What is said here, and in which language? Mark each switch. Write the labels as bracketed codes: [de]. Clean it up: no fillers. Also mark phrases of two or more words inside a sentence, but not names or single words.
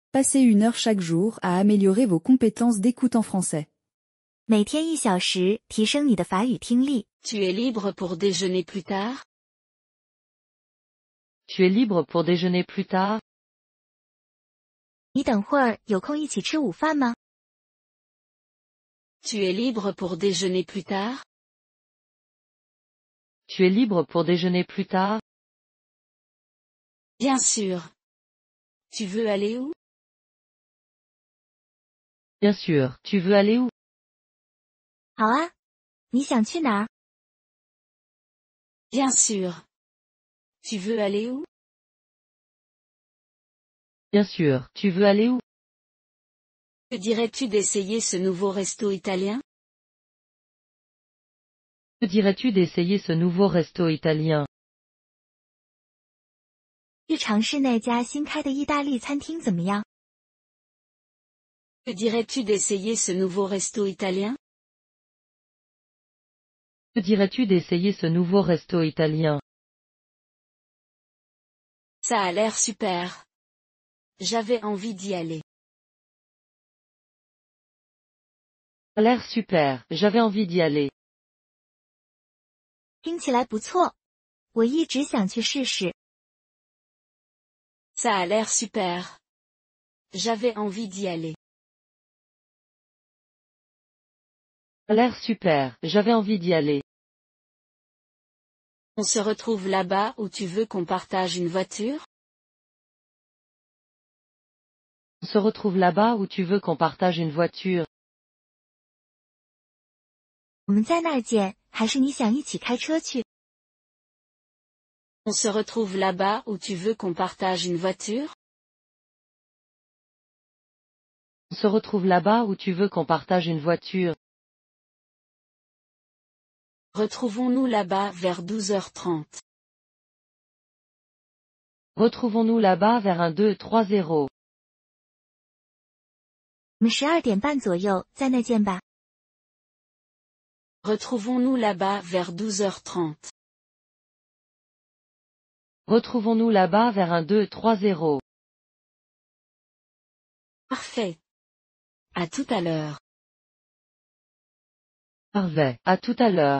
[fr] Passez 1 heure chaque jour à améliorer vos compétences d'écoute en français. [zh] 每天1小时，提升你的法语听力。 [fr] Tu es libre pour déjeuner plus tard? Tu es libre pour déjeuner plus tard? [zh] 你等会儿有空一起吃午饭吗？ [fr] Tu es libre pour déjeuner plus tard? Tu es libre pour déjeuner plus tard? Bien sûr. Tu veux aller où? Bien sûr. Tu veux aller où? [zh] 好啊，你想去哪儿？ [fr] Bien sûr. Tu veux aller où? Bien sûr. Tu veux aller où? Que dirais-tu d'essayer ce nouveau resto italien? Que dirais-tu d'essayer ce nouveau resto italien? [zh] 去尝试那家新开的意大利餐厅怎么样？ [fr] Que dirais-tu d'essayer ce nouveau resto italien? Que dirais-tu d'essayer ce nouveau resto italien? Ça a l'air super. J'avais envie d'y aller. Ça a l'air super. J'avais envie d'y aller. [zh] 听起来不错，我一直想去试试。 [fr] Ça a l'air super. J'avais envie d'y aller. Ça a l'air super. J'avais envie d'y aller. On se retrouve là-bas où tu veux qu'on partage une voiture? On se retrouve là-bas où tu veux qu'on partage une voiture. [zh] 我们在那儿见，还是你想一起开车去？ [fr] On se retrouve là-bas où tu veux qu'on partage une voiture? On se retrouve là-bas où tu veux qu'on partage une voiture. Retrouvons-nous là-bas vers 12h30. Retrouvons-nous là-bas vers un 2-3-0. [zh] 我们12点半左右在那见吧。 [fr] Retrouvons-nous là-bas vers 12h30. Retrouvons-nous là-bas vers un 2-3-0. Parfait. À tout à l'heure. Parfait. À tout à l'heure.